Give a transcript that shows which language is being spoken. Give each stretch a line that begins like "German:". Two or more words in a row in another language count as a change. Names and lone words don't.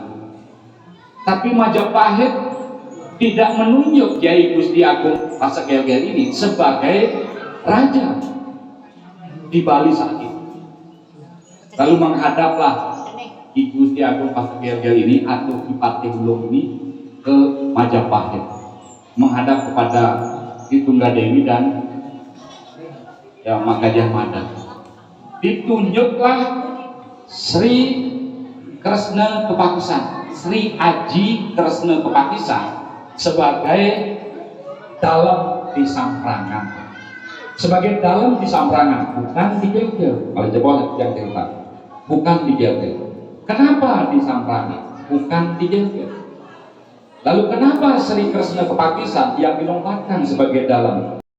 Indonesian: Tapi Majapahit tidak menunjuk Kiai Gusti Agung Pasak Gel-Gel ini sebagai raja di Bali saat itu. Lalu menghadaplah Ki Gusti Agung Pasak Gel-Gel ini atau Ki Patih Hulung ini ke Majapahit, menghadap kepada Ki Tunggadewi dan ya, Makajah Mada. Ditunjuklah Sri Kresna Kepakusan, Sri Aji Kresna Kepakusan sebagai dalam di Samprangan. Sebagai dalam di Samprangan, bukan di Gel-Gel. Kalau jebol yang cerita, bukan di Gel-Gel. Kenapa di Samprangan? Bukan di Gel-Gel. Lalu kenapa Sri Kresna Kepakusan yang dinobatkan sebagai dalam